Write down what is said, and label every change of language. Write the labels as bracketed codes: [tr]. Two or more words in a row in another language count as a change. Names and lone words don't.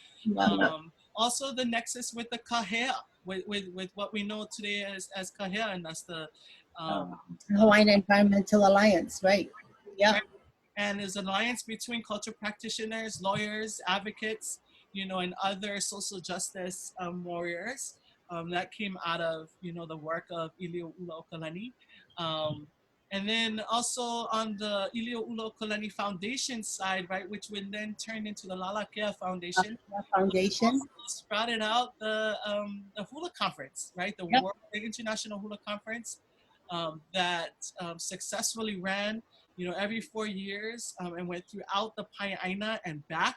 [en] Also the nexus with the kahea, with what we know today as kahea, and that's the Hawaiian Environmental Alliance, right? Yeah. right? And there's an alliance between cultural practitioners, lawyers, advocates, you know, and other social justice warriors that came out of, you know, the work of ʻīlioʻulaokalani. And then also on the ʻīlioʻulaokalani Foundation side, right, which would then turn into the Halawa Kekuhi Foundation. Foundation. Also sprouted out the hula conference, right? The Yep. the International Hula Conference that successfully ran, you know, every 4 years and went throughout the Pai'aina and back.